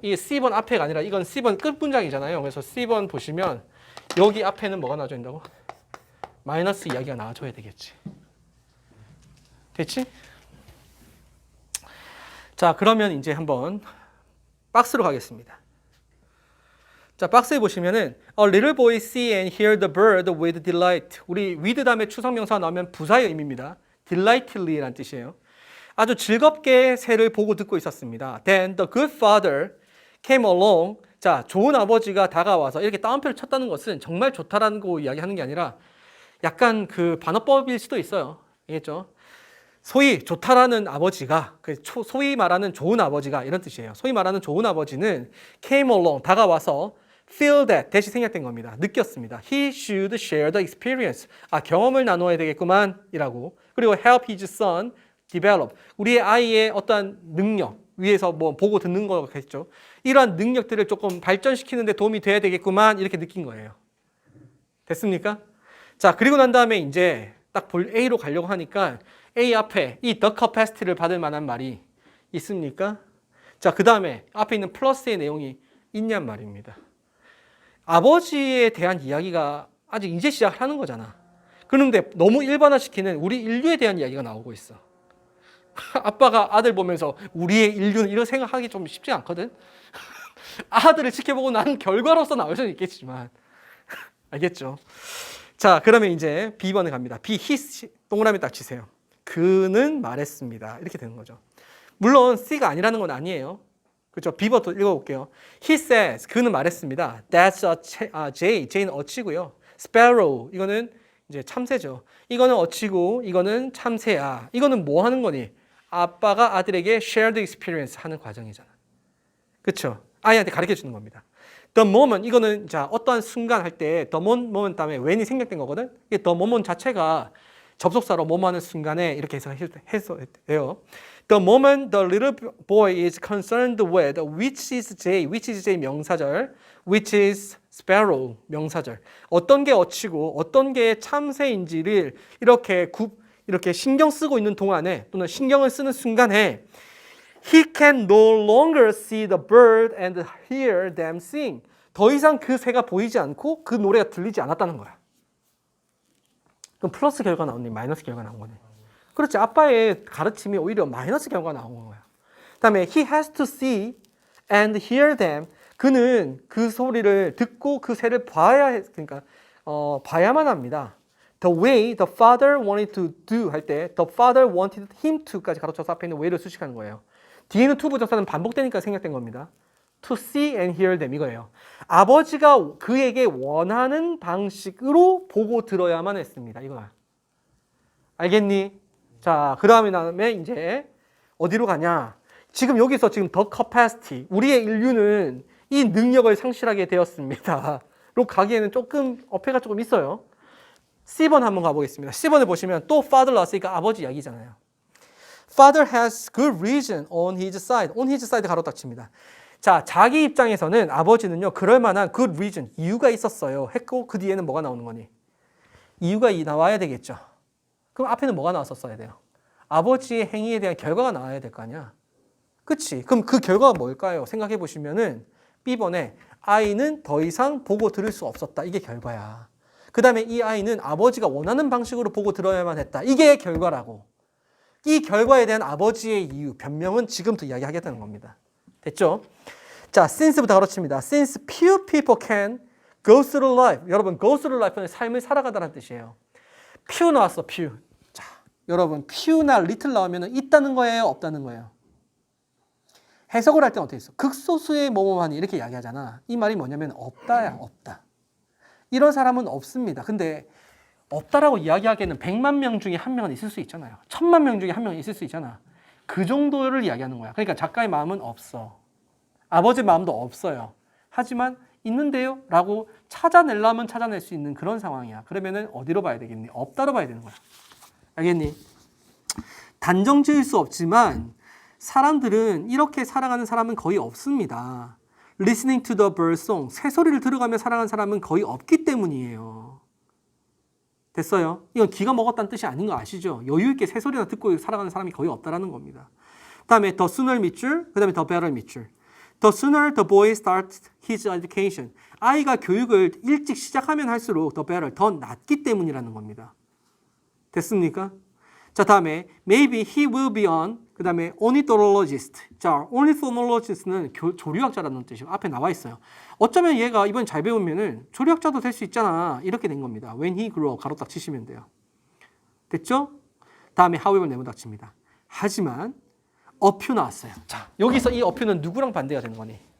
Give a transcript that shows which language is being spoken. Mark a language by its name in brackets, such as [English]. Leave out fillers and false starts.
[Korean] 이 C번 앞에가 아니라 이건 C번 끝문장이잖아요. 그래서 C번 보시면 여기 앞에는 뭐가 나와줘야 된다고? 마이너스 이야기가 나와줘야 되겠지. 됐지? 자, 그러면 이제 한번 박스로 가겠습니다. 자, 박스에 보시면은 [English] A little boy see and hear the bird with delight. [Korean] 우리 with 다음에 추상명사가 나오면 부사의 의미입니다. delightedly라는 뜻이에요. 아주 즐겁게 새를 보고 듣고 있었습니다. [English] Then the good father came along. [Korean] 자, 좋은 아버지가 다가와서 이렇게 따옴표를 쳤다는 것은 정말 좋다라는 거 이야기하는 게 아니라 약간 그 반어법일 수도 있어요. 알겠죠? 소위 좋다라는 아버지가, 소위 말하는 좋은 아버지가 이런 뜻이에요. 소위 말하는 좋은 아버지는 [English] came along, [Korean] 다가와서 [English] feel that, [Korean] 대시 생략된 겁니다. 느꼈습니다. [English] He should share the experience. [Korean] 경험을 나눠야 되겠구만 이라고. 그리고 [English] help his son develop. [Korean] 우리의 아이의 어떠한 능력, 위에서 뭐 보고 듣는 거겠죠. 이러한 능력들을 조금 발전시키는 데 도움이 돼야 되겠구만 이렇게 느낀 거예요. 됐습니까? 자, 그리고 난 다음에 이제 딱 A로 가려고 하니까 A 앞에 이 the capacity를 받을 만한 말이 있습니까? 자, 그 다음에 앞에 있는 플러스의 내용이 있냔 말입니다. 아버지에 대한 이야기가 아직 이제 시작하는 거잖아. 그런데 너무 일반화시키는 우리 인류에 대한 이야기가 나오고 있어. 아빠가 아들 보면서 우리의 인류는 이런 생각하기 좀 쉽지 않거든. 아들을 지켜보고 난 결과로서 나올 수는 있겠지만 알겠죠? 자, 그러면 이제 B번에 갑니다. B, he, 동그라미 딱 치세요. 그는 말했습니다. 이렇게 되는 거죠. 물론 C가 아니라는 건 아니에요. 그렇죠? B부터 읽어볼게요. [English] He says, [Korean] 그는 말했습니다. [English] That's a jay, jay는 [Korean] 어치고요. Sparrow, 이거는 이제 참새죠. 이거는 어치고 이거는 참새야. 이거는 뭐 하는 거니? 아빠가 아들에게 shared experience 하는 과정이잖아. 그렇죠? 아이한테 가르쳐 주는 겁니다. The moment, 이거는 자 어떠한 순간 할 때 the moment 다음에 when이 생략된 거거든. 이게 the moment 자체가 접속사로 뭐하는 순간에 이렇게 해서 해요. [English] The moment the little boy is concerned with which is J 명사절, which is sparrow 명사절. [Korean] 어떤 게 어치고 어떤 게 참새인지를 이렇게 신경 쓰고 있는 동안에 또는 신경을 쓰는 순간에 [English] he can no longer see the bird and hear them sing. [Korean] 더 이상 그 새가 보이지 않고 그 노래가 들리지 않았다는 거야. 그럼 플러스 결과 나오니 마이너스 결과 나온 거네. 그렇지. 아빠의 가르침이 오히려 마이너스 결과 나온 거야. 그다음에 [English] he has to see and hear them. [Korean] 그는 그 소리를 듣고 그 새를 그러니까 봐야만 합니다. [English] The way the father wanted to do [Korean] 할 때 [English] the father wanted him to까지 [Korean] 가로쳐서 앞에 있는 way를 수식하는 거예요. 뒤에는 to 부정사는 반복되니까 생략된 겁니다. [English] To see and hear them [Korean] 이거예요. 아버지가 그에게 원하는 방식으로 보고 들어야만 했습니다. 이거야. 알겠니? 자, 그 다음에 이제 어디로 가냐? 지금 여기서 지금 the capacity, 우리의 인류는 이 능력을 상실하게 되었습니다. 로 가기에는 조금 어폐가 조금 있어요. C번 한번 가보겠습니다. C번에 보시면 또 father 나왔으니까 아버지 이야기잖아요. [English] Father has good reason on his side. [Korean] On his side 가로 딱 칩니다. 자, 자기 입장에서는 아버지는요, 그럴 만한 good reason, 이유가 있었어요. 했고, 그 뒤에는 뭐가 나오는 거니? 이유가 나와야 되겠죠. 그럼 앞에는 뭐가 나왔었어야 돼요? 아버지의 행위에 대한 결과가 나와야 될 거 아니야? 그치? 그럼 그 결과가 뭘까요? 생각해 보시면은 B번에 아이는 더 이상 보고 들을 수 없었다. 이게 결과야. 그 다음에 이 아이는 아버지가 원하는 방식으로 보고 들어야만 했다. 이게 결과라고. 이 결과에 대한 아버지의 이유, 변명은 지금부터 이야기하겠다는 겁니다. 됐죠? 자, since부터 가로칩니다. [English] Since few people can go through life. [Korean] 여러분, go through life는 삶을 살아가다라는 뜻이에요. few 나왔어, few. 자, 여러분, few나 little 나오면 있다는 거예요, 없다는 거예요? 해석을 할 때는 어떻게 했어? 극소수의 뭐뭐하니 이렇게 이야기하잖아. 이 말이 뭐냐면 없다야, 없다. 이런 사람은 없습니다. 근데 없다라고 이야기하기에는 100만 명 중에 한 명은 있을 수 있잖아요. 1000만 명 중에 한 명은 있을 수 있잖아. 그 정도를 이야기하는 거야. 그러니까 작가의 마음은 없어. 아버지의 마음도 없어요. 하지만 있는데요? 라고 찾아내려면 찾아낼 수 있는 그런 상황이야. 그러면은 어디로 봐야 되겠니? 없다로 봐야 되는 거야. 알겠니? 단정 지을 수 없지만 사람들은 이렇게 살아가는 사람은 거의 없습니다. [English] Listening to the bird song. [Korean] 새소리를 들어가며 살아가는 사람은 거의 없기 때문이에요. 됐어요? 이건 기가 먹었다는 뜻이 아닌 거 아시죠? 여유 있게 새소리나 듣고 살아가는 사람이 거의 없다라는 겁니다. 그 다음에 the sooner 밑줄, 그 다음에 the better 밑줄. [English] The sooner the boy starts his education. [Korean] 아이가 교육을 일찍 시작하면 할수록 [English] the better, [Korean] 더 낫기 때문이라는 겁니다. 됐습니까? 자, 다음에 [English] maybe he will be on, [Korean] 그 다음에 [English] ornithologist. [Korean] 자, ornithologist는 조류학자라는 뜻이고 앞에 나와 있어요. 어쩌면 얘가 이번 잘 배우면은 조류학자도 될 수 있잖아. 이렇게 된 겁니다. [English] When he grew up, [Korean] 가로 딱 치시면 돼요. 됐죠? 다음에 however 네모 닥칩니다. 하지만 a few 나왔어요. 자, 여기서 이 a few는 누구랑 반대가 되는 거니?